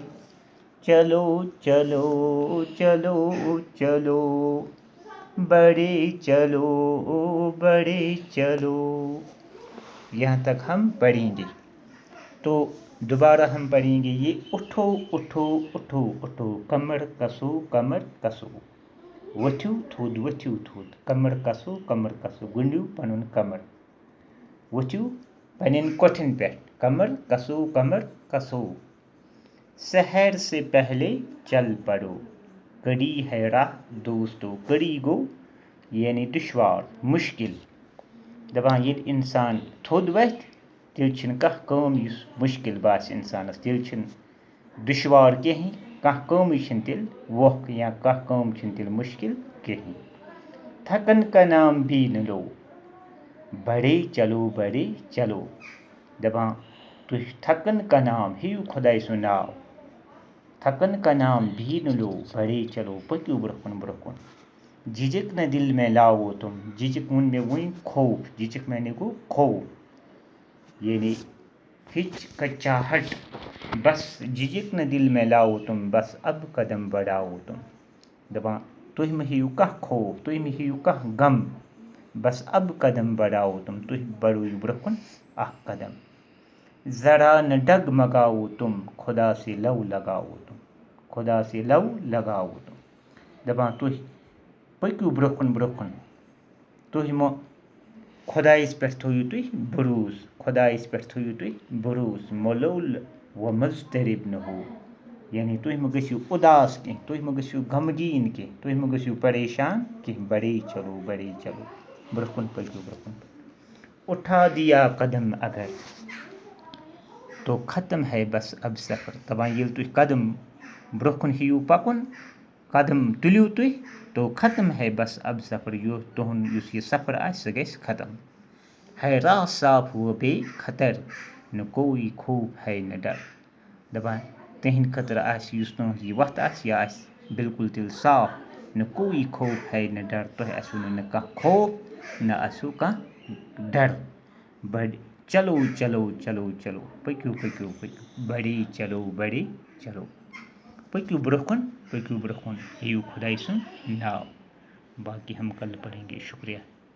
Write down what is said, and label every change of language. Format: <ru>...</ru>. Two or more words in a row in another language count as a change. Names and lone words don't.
<hi>चलो, बड़े चलो। यहाँ तक हम पढ़ेंगे। तो दोबारा हम पढ़ेंगे ये उठो उठो उठो उठो, कमर कसो।</hi> <ks>वथ्यू थूद, कमर कसो, गुंडू पनुन कमर। वथ्यू पनिन कोठिन पे, कमर कसो।</ks> <hi>शहर से पहले चल पड़ो, कड़ी है राह दोस्तों।</hi> <ks>कड़ी गो यानी दुश्वार, मुश्किल। दपान ये इंसान थोद वथ तेल कह काम मुश्किल बास इंसानस, तेल दुश्वार कहीं कह काम तेल वोख, या कह काम तेल मुश्किल कहीं।</ks> <hi>थकन का नाम भी न लो, बड़े चलो।</hi> <ks>दपान तुह</ks> <hi>थकन का नाम ही</hi> <ks>खुदाई सु नाव।</ks> <hi>थकन का नाम भी न लो, बड़े चलो,</hi> <ks>पक्यू ब्रकुन।</ks> <hi>झिझक न दिल में लाओ तुम।</hi> <ks>झिझक में वही खौफ, झिझक मैंने को खौफ यानी हिचकिचाहट।</ks> <hi>बस झिझक न दिल में लाओ तुम, बस अब कदम बढ़ाओ तुम।</hi> <ks>दपा तुह में ही कह खौफ, तुह में ही कह गम।</ks> <hi>बस अब कदम बढ़ाओ तुम,</hi> <ks>तुह बढ़ो ब्रकुन अह कदम।</ks> <hi>जरा न डगमगाओ तुम, खुदा से लव लगाओ तुम।</hi> <ks>दपा तुह पक्यू ब्रकुन। तुह मो खुदाइस पे थोयू तुह भरोस।</ks> <hi>मलूल व मुज़तरिब न हो,</hi> <ks>यानी तुह में गस्यू उदास कह, तुह में गस्यू गमगीन कह, तुह में गस्यू परेशान कह।</ks> <hi>बड़े चलो,</hi> <ks>ब्रकुन पक्यू ब्रकुन।</ks> <hi>उठा दिया कदम अगर तो ख़त्म है बस अब सफ़र।</hi> <ks>दपान येल तुह कदम ब्रोह कुन हियू पकुन, कदम तुलियो तुह</ks> <hi>तो ख़त्म है बस अब सफ़र।</hi> <ks>यो तुहुन युस ये सफ़र आस सह गइस ख़त्म।</ks> <hi>है राह साफ व बेखतर, न कोई खौफ है न डर।</hi> <ks>दपान तिहिंद खतर आस युस तुहंज ये वत आस यह आस बिल्कुल तिल साफ,</ks> <hi>न कोई खौफ है न डर।</hi> <ks>तुह आसु न कह खौफ न आसु कह डर।</ks> <hi>बड़ चलो चलो चलो चलो</hi> <ks>पक्यू पक्यू पक्यू</ks> <hi>बड़ी चलो</hi> <ks>पक्यू ब्रोह कुन हियू खुदाई सुन नाव।</ks> <hi>बाकी हम कल पढ़ेंगे। शुक्रिया।</hi>